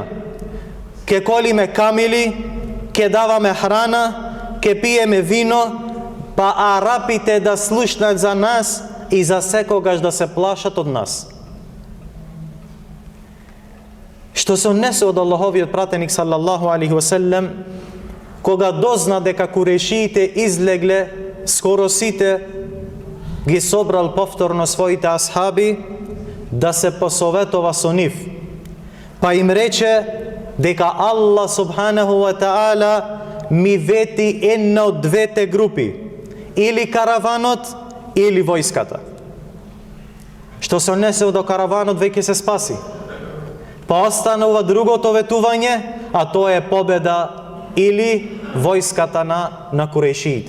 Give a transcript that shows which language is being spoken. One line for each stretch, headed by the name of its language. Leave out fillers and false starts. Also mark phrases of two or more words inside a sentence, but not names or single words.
Macedonian: Ќе колиме камили, ќе даваме храна, ќе пиеме вино, па арапите да слушнат за нас и за секогаш да се плашат од нас. Што се унесе од Аллаховиот пратеник
Arabic: صلى الله عليه وسلم,
Macedonian: кога дозна дека курејшиите излегле, скоро сите ги собрал повторно своите асхаби да се посоветува со нив. Па им рече дека Аллах
Arabic: سبحانه وتعالى
Macedonian: ми вети една од двете групи, или караванот, или војската. Што се унесе до караванот веќе се спаси. Па останува другото ветување, а тоа е победа или војската на курејшиите.